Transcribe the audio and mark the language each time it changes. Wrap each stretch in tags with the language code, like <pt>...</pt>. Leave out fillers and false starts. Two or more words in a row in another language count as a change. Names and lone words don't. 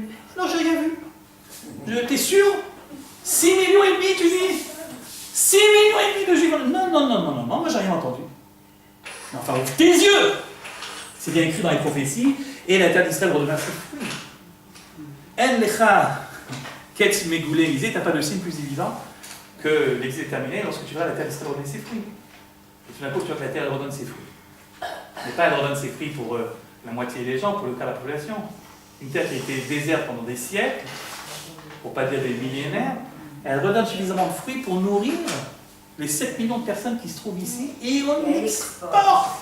<fr>Non, j'ai rien vu. T'es sûr 6 millions et demi, tu dis 6 millions et demi de Juifs. Non, moi j'ai rien entendu. Mais enfin, ouvre tes yeux. C'est bien écrit dans les prophéties. Et la terre d'Israël redevint ses fruits.</fr> <he>אין לך קץ מגולה מזה,</he> <fr>t'as pas de signe plus évident que l'exil est terminé lorsque tu verras la terre d'Israël redonner ses fruits. Et tout d'un coup, tu vois que la terre elle redonne ses fruits. Mais pas elle redonne ses fruits pour la moitié des gens, pour le cas de la population. Une terre qui a été déserte pendant des siècles, pour pas dire des millénaires, elle redonne suffisamment de fruits pour nourrir les 7 millions de personnes qui se trouvent ici, et on exporte.</fr>